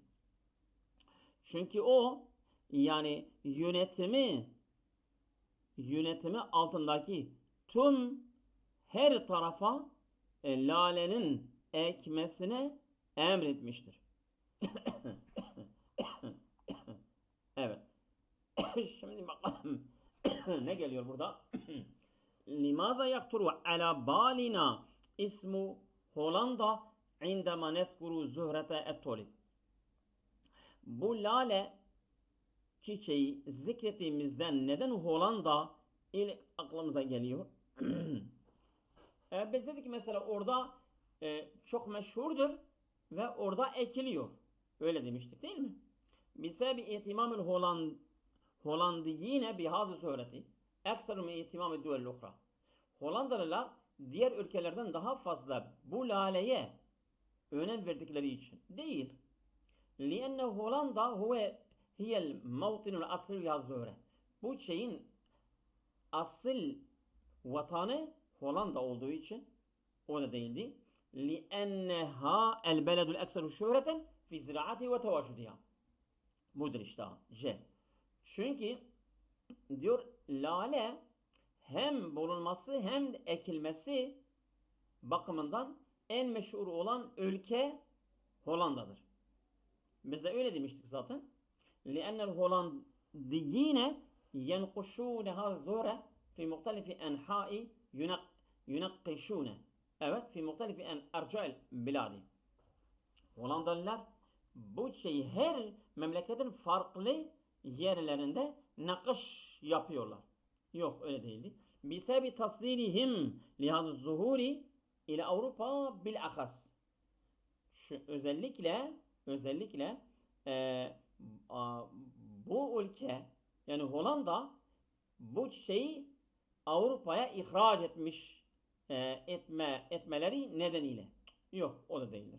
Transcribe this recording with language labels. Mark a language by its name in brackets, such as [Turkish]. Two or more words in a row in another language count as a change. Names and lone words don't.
[Turkish] Çünkü o, yani yönetimi altındaki tüm her tarafa lalenin ekmesine emretmiştir. Evet. Şimdi bakalım ne geliyor burada? [Arabic] لماذا يخطر على بالنا اسم هولندا عندما نذكر زهرة التوليب? [Turkish] Bu lale çiçeği zikrettiğimizden neden Hollanda ilk aklımıza geliyor? Biz dedik ki mesela orada çok meşhurdur ve orada ekiliyor. Öyle demiştik değil mi? [Arabic] بسبب اهتمام الهولنديين بهذه الزهرة أكثر من اهتمام الدول الأخرى. [Turkish] Hollandalılar diğer ülkelerden daha fazla bu laleye önem verdikleri için değil. [Arabic] لأن هولندا هي الموطن الأصلي لهذه الزهرة. [Turkish] Bu şeyin asıl vatanı Hollanda olduğu için o da değildi. [Arabic] لأنها البلد الأكثر شهرة في زراعته وتواجدها. [Turkish] Budur işte C. Çünkü diyor lale hem bulunması hem de ekilmesi bakımından en meşhur olan ülke Hollanda'dır. Biz de öyle demiştik zaten. [Arabic] لأن الهولنديين ينقشون هذا الزهرة في مختلف أنحاء ينقشونه. Evet, في مختلف أرجاء البلاد. [Turkish] Hollandalılar bu şeyi her memleketin farklı yerlerinde nakış yapıyorlar. Yok öyle değildi. [Arabic] بسبب تصديرهم لهذا الزهور إلى أوروبا بالأخص. [Turkish] Özellikle bu ülke yani Hollanda bu şeyi Avrupa'ya ihraç etmeleri nedeniyle. Yok o da değildir.